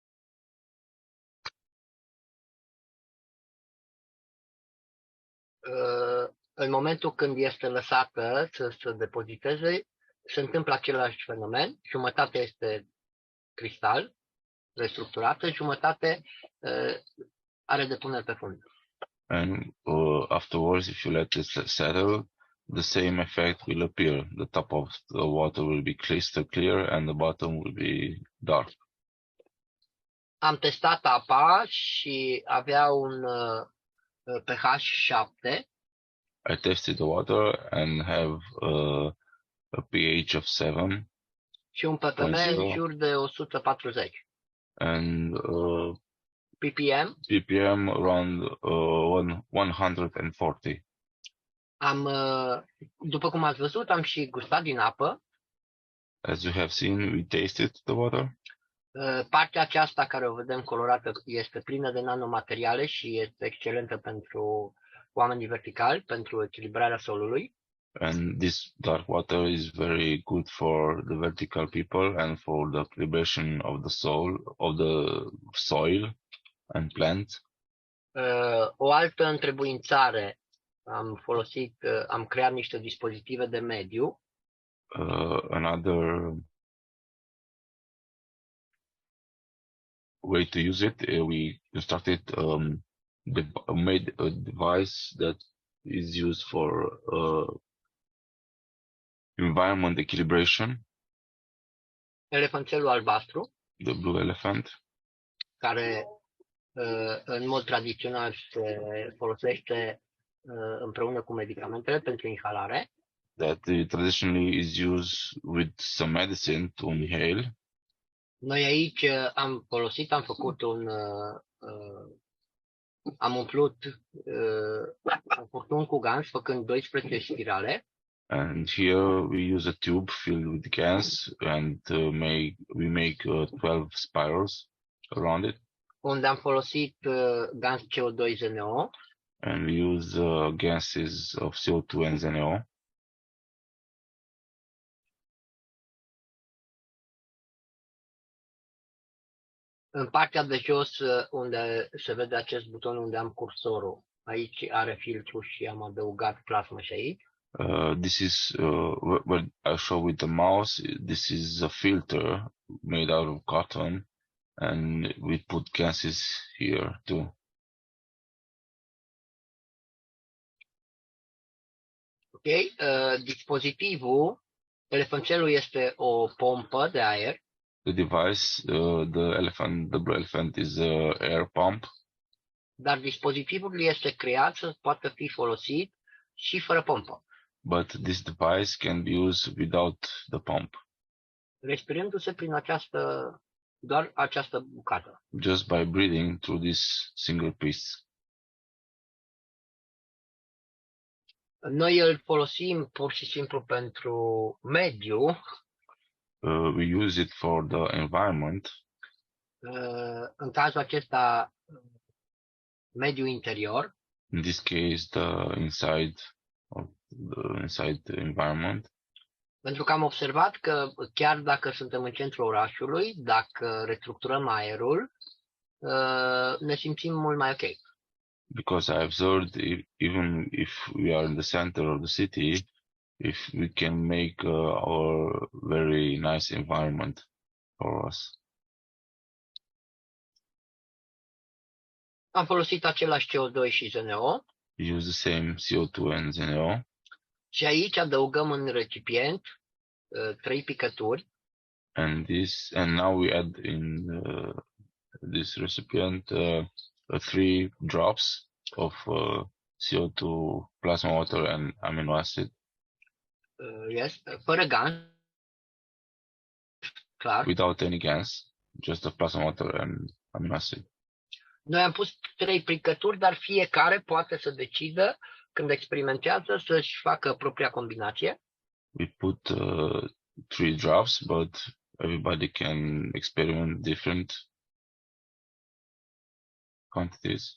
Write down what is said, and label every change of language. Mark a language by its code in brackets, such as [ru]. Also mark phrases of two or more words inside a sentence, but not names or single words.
[ro] În momentul când este lăsată să se depoziteze, se întâmplă același fenomen. Jumătate este cristal, restructurată, jumătate are depuneri pe fund. [en] And afterwards, if you let it settle, the same effect will appear. The top of the water will be crystal clear and the bottom will be dark. [ro] Am testat apa și avea un pH 7. [en] I tested the water and have a pH of 7. [ro] Și un ppm în jur de 140. [en] And ppm? ppm around 140. [ro] După cum ați văzut, am și gustat din apă. [en] As you have seen, we tasted the water. [ro] Partea aceasta care o vedem colorată este plină de nanomateriale și este excelentă pentru oamenii verticali, pentru echilibrarea solului. [en] And this dark water is very good for the vertical people and for the equilibration of the soil and plants. [ro] O altă întrebuințare, am creat niște dispozitive de mediu. [en] Another way to use it, we constructed made a device that is used for environment equilibration. [ro] Elefanțelul albastru. [en] The blue elephant. [ro] Care în mod tradițional se folosește împreună cu medicamentele pentru inhalare. [en] That traditionally is used with some medicine to inhale. [ro] Noi aici am umplut un furtun cu gaz făcând 12 spirale. [en] And here we use a tube filled with gas and we make 12 spirals around it. [ro] Unde am folosit gaz CO2-ZNO. [en] And we use gases of CO2 and ZNO. [ro] În partea de jos, unde se vede acest buton unde am cursorul, aici are filtru și am adăugat plasmă și aici. [en] This is what I show with the mouse. This is a filter made out of cotton, and we put gases here too. [ro] Ok, dispozitivul, elefanțelul este o pompă de aer. [en] The device, the blue elephant is a air pump. [ro] Dar dispozitivul este creat să poată fi folosit și fără pompă. [en] But this device can be used without the pump. [ro] Respirându-se prin doar această bucată. [en] Just by breathing through this single piece. [ro] Noi îl folosim pur și simplu pentru mediu. [en] We use it for the environment. [ro] În cazul acesta, mediul interior. [en] In this case, the inside environment. [ro] Pentru că am observat că chiar dacă suntem în centrul orașului, dacă restructurăm aerul, ne simțim mult mai ok. [en] Because I observed even if we are in the center of the city, if we can make our very nice environment for us. [ro] Am folosit același CO2 și ZNO. [en] Use the same CO2 and ZNO. [ro] Și aici adăugăm în recipient 3 picături. [en] And now we add in this recipient 3 drops of CO2, plasma water and amino acid. [ro] Yes, fără gas. Clar. [en] Without any gas, just the plasma water and amino acid. [ro] Noi am pus 3 picături, dar fiecare poate să decidă când experimentează să-și facă propria combinație. [en] We put 3 drops, but everybody can experiment different quantities.